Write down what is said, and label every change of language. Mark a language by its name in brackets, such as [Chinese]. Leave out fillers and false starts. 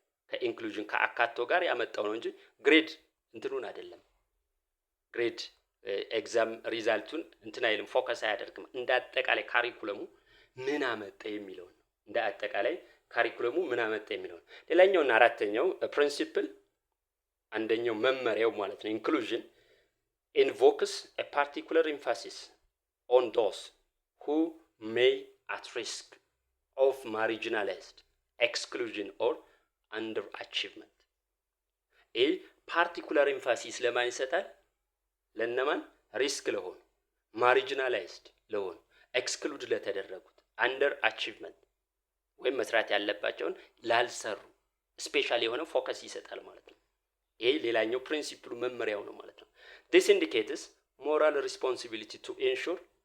[Amharic] ከኢንክሉዥን ከአካቶ ጋር ያመጣው ነው እንጂ ግሬድ እንትኑን አይደለም። ግሬድ ኤግዛም ሪዛልቱን እንትን አይልም፣ ፎከስ አያደርግም። እንደ አጠቃላይ ካሪኩለሙ ምን አመጣ የሚለው ነው። እንደ አጠቃላይ ካሪኩለሙ ምን አመጣ የሚለው ነው። ሌላኛውና አራተኛው ፕሪንሲፕል አንደኛው መመሪያው ማለት ነው [English] ኢንክሉዥን invokes a particular emphasis on those who may at risk of marginalized, exclusion or underachievement. a particular emphasis [Amharic] ለማን ይሰጣል? ለነማን? ሪስክ ለሆኑ፣ ማርጂናላይዝድ ለሆኑ፣ ኤክስክሉድ ለተደረጉት፣ አንደር አቺቭመንት ወይም መስራት ያለባቸውን ላልሰሩ ስፔሻል የሆነ ፎከስ ይሰጣል ማለት ነው። ይሄ ሌላኛው ፕሪንሲፕሉ መመሪያው ነው ማለት ነው። [English] this indicates moral responsibility to ensure